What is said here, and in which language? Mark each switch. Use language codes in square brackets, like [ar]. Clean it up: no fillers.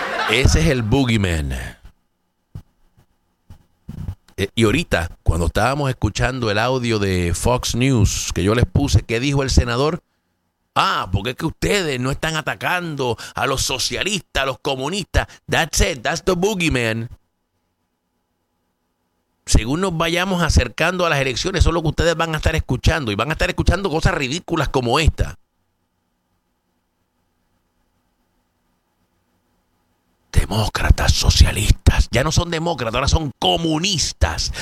[es] Ese es el boogeyman. Y ahorita, cuando estábamos escuchando el audio de Fox News, que yo les puse, ¿qué dijo el senador? Ah, porque es que ustedes no están atacando a los socialistas, a los comunistas. [en] That's it, that's the boogeyman. [es] Según nos vayamos acercando a las elecciones, eso es lo que ustedes van a estar escuchando. Y van a estar escuchando cosas ridículas como esta. Demócratas, socialistas. Ya no son demócratas, ahora son comunistas.